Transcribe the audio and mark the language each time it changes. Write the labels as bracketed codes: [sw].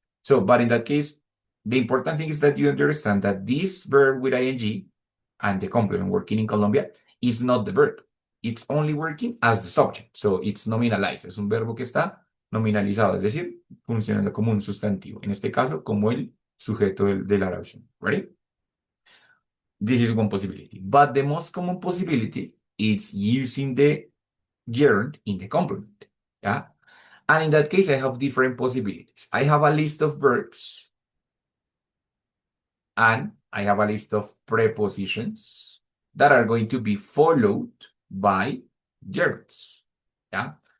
[en] So, but in that case, the important thing is that you understand that this verb with ing and the complement working in Colombia is not the verb. It's only working as the subject. So it's nominalized. [es] Es un verbo que está nominalizado, es decir, funcionando como un sustantivo. En este caso, como el sujeto de la oración. [en] Ready? This is one possibility. But the most common possibility is using the gerund in the complement. Yeah? And in that case, I have different possibilities. I have a list of verbs and I have a list of prepositions that are going to be followed by gerunds. Yeah.